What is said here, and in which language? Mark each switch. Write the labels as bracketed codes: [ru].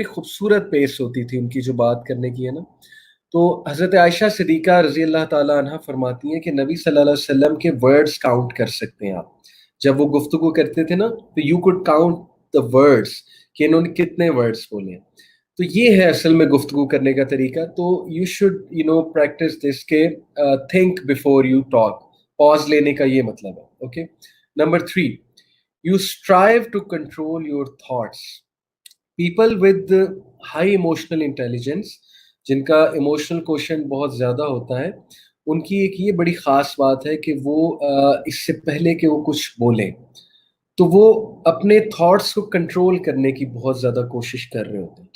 [hi] बड़ी खूबसूरत पेस होती थी उनकी जो बात करने की है ना। तो हज़रत आयशा सिद्दीक़ा रज़ी अल्लाह ताला अन्हा फरमाती हैं कि नबी सल्लल्लाहु अलैहि वसल्लम के वर्ड्स काउंट कर सकते हैं आप। जब वो गुफ्तगू करते थे ना, तो [en] you could count the words [hi] कि इन्होंने कितने वर्ड्स बोले हैं। तो ये है असल में गुफ्तगू करने का तरीका। तो [en] You should practise this के think before you talk. [hi] Pause लेने का ये मतलब है। [en] Okay, number three, you strive to control your thoughts. People with high emotional intelligence, [hi] जिनका इमोशनल क्वेश्चन बहुत ज़्यादा होता है, उनकी एक ये बड़ी ख़ास बात है कि वो इससे पहले कि वो कुछ बोलें, तो वो अपने थॉट्स को कंट्रोल करने की बहुत ज़्यादा कोशिश कर रहे होते हैं।